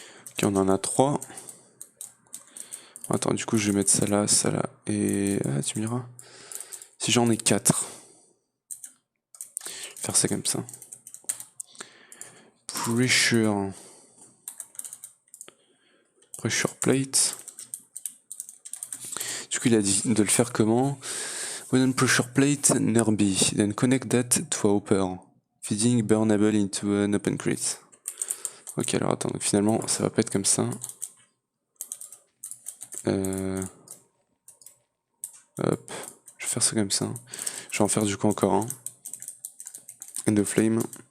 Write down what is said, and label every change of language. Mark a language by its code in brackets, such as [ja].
[fr] Ok, on en a 3. Attends, du coup, je vais mettre ça là, et... Ah, tu me diras. Si j'en ai 4. Je vais faire ça comme ça. [en] Pressure. Pressure plate. [fr] Du coup, il a dit de le faire comment? [en] When on pressure plate, nearby. Then connect that to a hopper. Feeding burnable into an open crate. [fr] Ok, alors attends, donc finalement, ça va pas être comme ça. Hop, je vais faire ça comme ça. Je vais en faire du coup encore un. End of Flame.